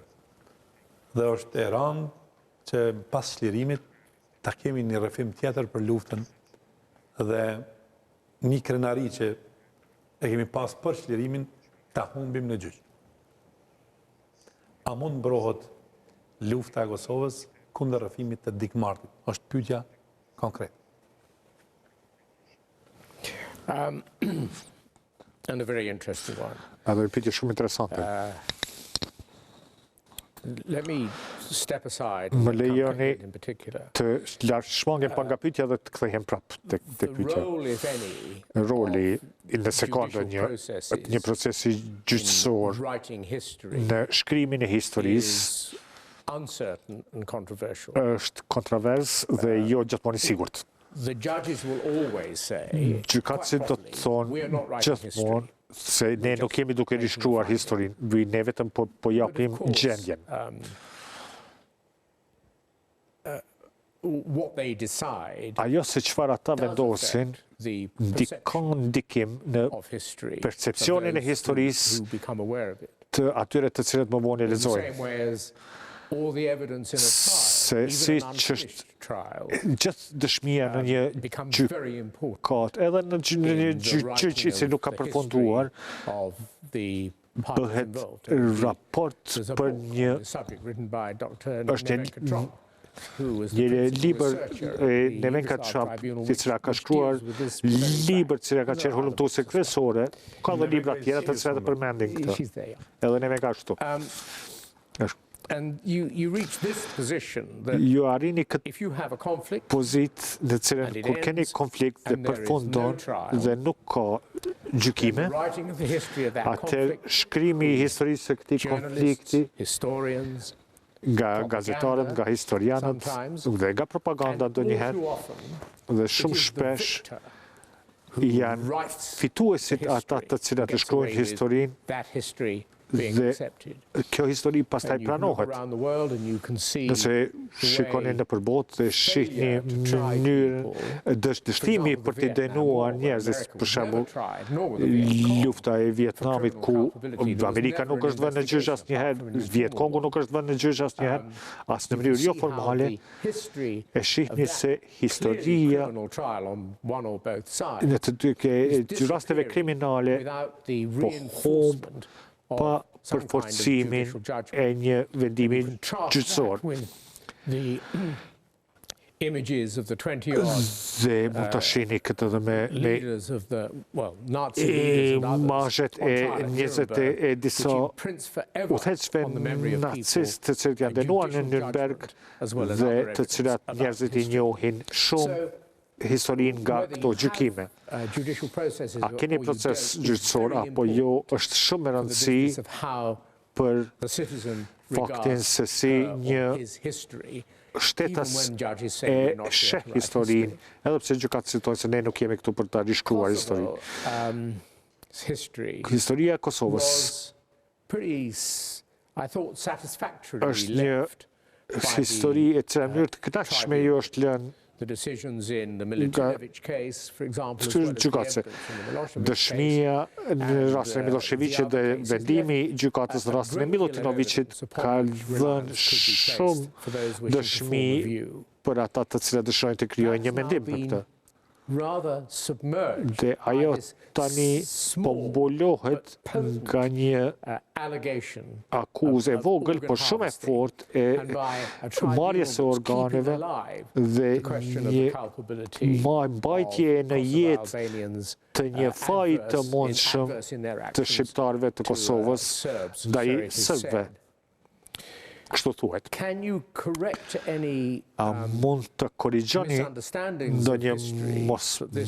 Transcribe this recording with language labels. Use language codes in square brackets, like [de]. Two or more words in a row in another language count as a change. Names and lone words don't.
[sq] Dhe është e rëndë që pas çlirimit ta kemi një rrëfim tjetër për luftën dhe një krenari që e kemi pas për çlirimin ta humbim në gjyq. A mund mbrohet lufta e Kosovës kundër rrëfimit të dikmarrjet? Është pyetja konkret. [en] And a very interesting one. [sq] Edhe një pyetje shumë interesante. [en] Let me step aside [sq] Më [en] and come [sq] lejoni [en] in particular. [sq] të shmangem pa nga pyetja dhe të kthehem prapë tek [en] The [sq] pyetja. [en] role, if any, [sq] Roli në sekondë një procesi gjyqësor [en] writing history [sq] në shkrimin e historisë [en] is uncertain and controversial. [sq] është kontrovers dhe jo gjithmonë i sigurt. [en] The judges will always say, [sq] Gjykatësit do të [en] we are not [sq] thonë [en] writing [sq] gjithmonë [en] history. [sq] se ne nuk kemi duke rishkruar historinë, ne vetëm po japim gjendjen. [en] What they decide [sq] Ajo se çfarë ata [en] does [sq] vendosin [en] affect the [sq] ka ndikim në [en] of history [sq] percepcionin e [en] of those [sq] historisë [en] who become aware of it. [sq] të atyre të cilët më vonë e [en] In the [sq] lexojnë. [en] same way as all the evidence in a [sq] Se [en] trial, [sq] si [en] even an [sq] që [en] unfinished trial, [sq] Gjithë dëshmia në një [en] becomes very important [sq] gjykat, edhe në një [en] in the writing [sq] gjyqi që nuk ka [en] of the [sq] përfunduar, [en] history of the parties [sq] bëhet [en] involved. [sq] raport [en] There's a [sq] për [en] book [sq] një [en] on the subject written by Dr. [sq] është [en] Nevenka Trump, who was the [sq] një [en] principal [sq] libër [en] researcher at [sq] e [en] the Nevenka Yugoslav Trump, Tribunal, [sq] i cila ka [en] which [sq] shkruar [en] deals with this very fact. [sq] libër që ka qenë [en] There are [sq] hulumtuese [en] others. [sq] kryesore, ka dhe libra tjera të cilat e përmendin këtë. [en] She's there. [sq] Edhe Nevenka ashtu. [en] And you reach this position that [sq] Ju arrini këtë [en] if you have a conflict [sq] pozitë në cilën [en] And it [sq] kur keni [en] ends, [sq] konflikt dhe [en] and there is [sq] përfundon [en] no trial, [sq] dhe nuk ka gjykime, [en] the writing of the history of that [sq] atë [en] conflict, [sq] shkrimi i historisë së këtij [en] journalists, [sq] konflikti [en] historians, [sq] nga gazetarët, nga historianët [en] sometimes, [sq] dhe nga propaganda [en] and all [sq] ndonjëherë [en] too often, [sq] dhe [en] it [sq] shumë [en] is the [sq] shpesh [en] victor [sq] janë [en] writes [sq] fituesit [en] the [sq] ata të [en] history, [sq] cilat e [en] gets [sq] shkruajnë [en] away with [sq] historinë [en] that history being [sq] dhe [en] accepted. [sq] kjo histori pastaj [en] And you can look [sq] pranohet. [en] around the world and you can see [sq] Nëse shikoni në përbot dhe shihni mënyrën dështimi për të denuar njerëzit, për shembull lufta e Vietnamit ku Amerika nuk është vënë në gjyq asnjëherë, Vietkongu nuk është vënë në gjyq asnjëherë, as në mënyrë jo formale, e shihni se historia në të dy rasteve kriminale po humb pa përforcimin e një vendimi gjyqësor. [en] Images of the 20-odd [sq] Dhe mund të shihni këtë edhe me [en] leaders of the, well, Nazi leaders and others [sq] imazhet [en] on [sq] e [en] trial at [sq] njerëzit Nuremberg, e disa [en] which imprints forever [sq] udhëheqësve [en] on the memory of people [sq] nacistë të cilët janë denuar në Nürnberg [en] as well as [sq] dhe [en] other [sq] të cilat [en] evidence [sq] njerëzit i [en] about [sq] njohin shumë historinë nga këto gjykime. [en] judicial processes [sq] A keni [en] or you [sq] proces [en] don't, is [sq] gjyqësor [en] very [sq] apo jo, [en] important [sq] është shumë e [en] for the [sq] rëndësi [en] business of how [sq] për [en] the citizen [sq] faktin [en] regards [sq] se si një [en] or his history, even [sq] shtetas [en] when judges say [sq] e [en] we're not here [sq] sheh [en] to write [sq] historinë, [en] history. [sq] edhe pse gjykatët thonë se ne nuk jemi këtu për ta rishkruar historinë. [en] Kosovo, history [sq] Historia e Kosovës [en] was pretty, I thought, satisfactorily [sq] është një [en] left by [sq] histori [en] the, [sq] e cila në mënyrë të kënaqshme ju është lënë [en] the decisions in the Milutinovic case, for example, as well as the [sq] gjykatëse. [en] evidence in the Milosevic case. [sq] Dëshmia në rastin e Miloševićit dhe vendimi i gjykatës në rastin e Milutinowicit ka dhënë shumë dëshmi për ata të cilët dëshirojnë të krijojnë një mendim për këtë. [en] rather submerged [sq] Dhe ajo [en] by this [sq] tani po [en] small [sq] mbulohet [en] but potent, [sq] nga një [en] allegation [sq] akuzë e [en] of [sq] vogël, [en] organ [sq] por shumë e [en] harvesting, [sq] fortë e [en] and by a tribunal [sq] marrjes së [en] that's keeping [sq] organeve [en] alive [sq] dhe [en] the question of [sq] një [en] the culpability [sq] mbajtje [en] of [sq] në Kosovo jetë [en] Albanians, [sq] të një faji të mundshëm [en] adverse in their [sq] të [en] actions [sq] shqiptarëve të [en] to, [sq] Kosovës [en] Serbs, [sq] ndaj [en] so it is [sq] sërbëve. [en] said. [sq] Kështu thuhet. [en] Can you correct any [sq] A mund të korrigjoni [en] misunderstandings of [sq] ndonjë [en] history [sq] mos [en] that this